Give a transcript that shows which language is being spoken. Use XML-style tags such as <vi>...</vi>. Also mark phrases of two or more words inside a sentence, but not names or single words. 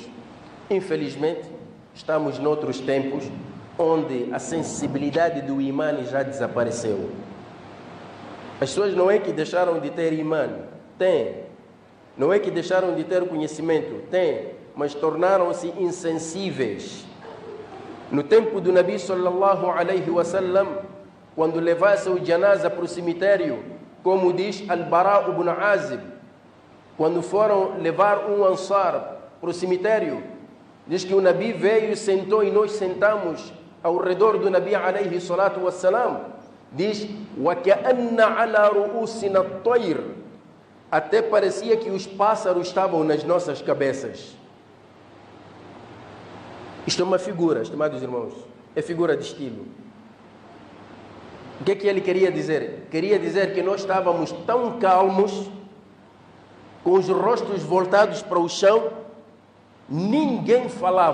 <pt>Infelizmente, estamos noutros tempos onde a sensibilidade do imã já desapareceu. As pessoas não é que deixaram de ter imã, tem. Não é que deixaram de ter conhecimento, tem. Mas tornaram-se insensíveis. No tempo do Nabi</pt> <ar>صلى الله عليه وسلم,</ar> <pt>quando levasse o janaza para o cemitério, como diz Al-Bara ibn Azib, quando foram levar um ansar para o cemitério, diz que o Nabi veio e sentou e nós sentamos ao redor do Nabi</pt> <ar>عليه الصلاة والسلام. Diz: وكأن على رؤوسنا الطير.</ar> <pt>Até parecia que os pássaros estavam nas nossas cabeças. Isto é uma figura, estimados irmãos, é figura de estilo. O que é que ele queria dizer? Queria dizer que nós estávamos tão calmos, com os rostos voltados para o chão, ninguém falava.</pt>